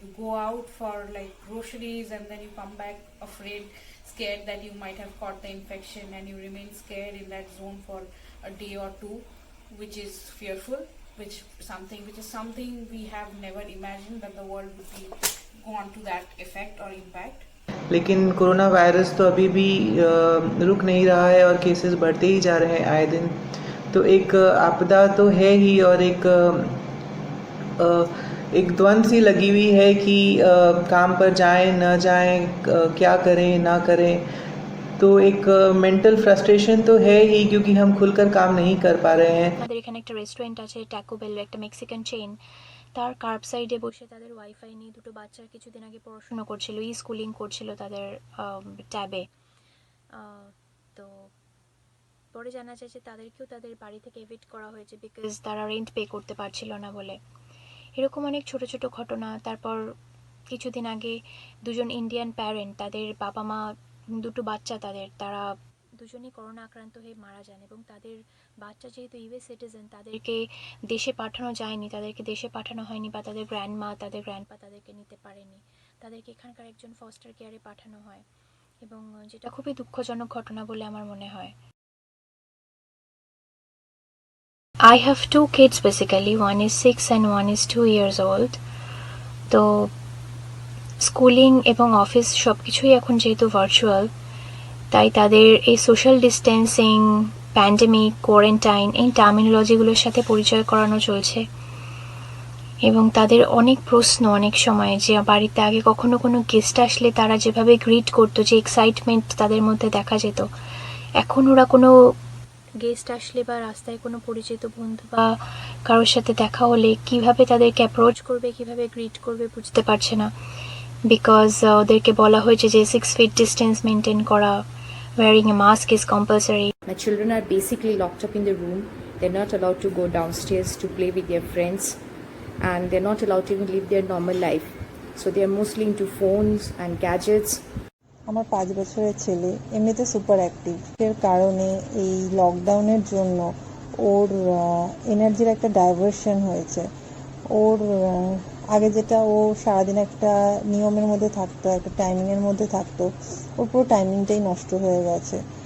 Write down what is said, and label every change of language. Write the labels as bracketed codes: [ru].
[en] You go out for like groceries and then you come back afraid, scared that you might have caught the infection, and you remain scared in that zone for a day or two, which is fearful, which is something we have never imagined that the world would be gone to that effect or impact. [hi] लेकिन corona virus तो अभी भी रुक नहीं रहा है और cases बढ़ते ही जा रहे हैं आए दिन। तो एक आपदा तो है ही, और एक द्वंद सी लगी हुई है कि काम पर जाएं न जाएं, क्या करें ना करें। तो एक मेंटल फ्रस्ट्रेशन तो है ही, क्योंकि हम खुलकर काम नहीं कर पा रहे हैं। [bn] আমাদের এখানে একটা রেস্টুরেন্ট আছে, ট্যাকো বেল, একটা মেক্সিকান চেইন। তার কার্ব সাইডে বসে তাদের ওয়াইফাই নিয়ে দুটো বাচ্চা কিছুদিন আগে পড়াশোনা করছিল, স্কুলিং করছিল তাদের ট্যাবে। তো পরে জানা যায় যে তাদেরকেও তাদের বাড়ি থেকে এভিক্ট করা হয়েছে বিকজ তারা রেন্ট পে করতে পারছিল না বলে। এরকম অনেক ছোট ছোট ঘটনা। তারপর কিছুদিন আগে দুজন ইন্ডিয়ান প্যারেন্ট, তাদের বাবা মা, দুটো বাচ্চা তারা দুজনেই করোনা আক্রান্ত হয়ে মারা যান, এবং তাদের বাচ্চা যেহেতু ইউএস সিটিজেন, তাদেরকে দেশে পাঠানো যায়নি, তাদেরকে দেশে পাঠানো হয়নি, বা তাদের গ্র্যান্ডমা, তাদের গ্র্যান্ডপা তাদেরকে নিতে পারেনি, তাদেরকে এখানকার একজন ফস্টার কেয়ারে পাঠানো হয়, এবং যেটা খুবই দুঃখজনক ঘটনা বলে আমার মনে হয়। [en] I have 2 kids basically, one is 6 and one is 2 years old. [bn] তো স্কুলিং এবং অফিস সব কিছুই এখন যেহেতু ভার্চুয়াল, তাই তাদের এই সোশ্যাল ডিস্টেন্সিং, প্যান্ডেমিক, কোয়ারেন্টাইন, এই টার্মিনোলজিগুলোর সাথে পরিচয় করানো চলছে, এবং তাদের অনেক প্রশ্ন অনেক সময়, যে বাড়িতে আগে কখনো কোনো গেস্ট আসলে তারা যেভাবে গ্রিট করতো, যে এক্সাইটমেন্ট তাদের মধ্যে দেখা যেত, এখন ওরা কোনো গেস্ট আসলে বা রাস্তায় কোনো পরিচিত বন্ধু বা কারোর সাথে দেখা হলে কিভাবে তাদেরকে অ্যাপ্রোচ করবে, কিভাবে গ্রিট করবে বুঝতে পারছে না। বিকজ ওদেরকে বলা হয়েছে যে 6 feet ডিস্টেন্স মেনটেন করা, [en] wearing a mask is compulsory. My children are basically locked up in the room. They're not allowed to go downstairs to play with their friends, and they're not allowed to even live their normal life. So they're mostly into phones and gadgets. [bn] আমার 5 বছরের ছেলে এমনিতে super active, এর কারণে এই লকডাউনের জন্য ওর এনার্জির একটা ডাইভার্সন হয়েছে। ওর আগে যেটা ও সারাদিন একটা নিয়মের মধ্যে থাকতো, একটা টাইমিংয়ের মধ্যে থাকতো, ওর পুরো টাইমিংটাই নষ্ট হয়ে গেছে।